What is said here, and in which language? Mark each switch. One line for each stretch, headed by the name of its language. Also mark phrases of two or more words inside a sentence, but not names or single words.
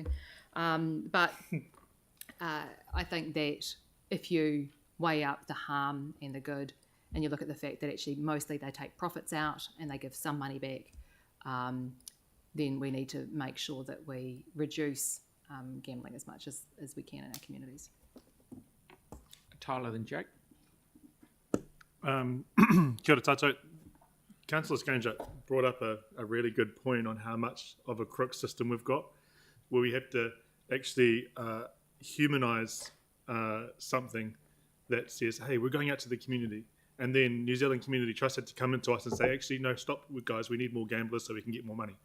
English: But I think that if you weigh up the harm and the good, and you look at the fact that actually mostly they take profits out and they give some money back, then we need to make sure that we reduce gambling as much as we can in our communities. Tyler, then Jake.
Māori: Kia ora tātou.
English: Councillor Scandrett brought up a really good point on how much of a crook system we've got, where we have to actually humanise something that says, hey, we're going out to the community. And then New Zealand Community Trust had to come into us and say, actually, no, stop, guys, we need more gamblers so we can get more money.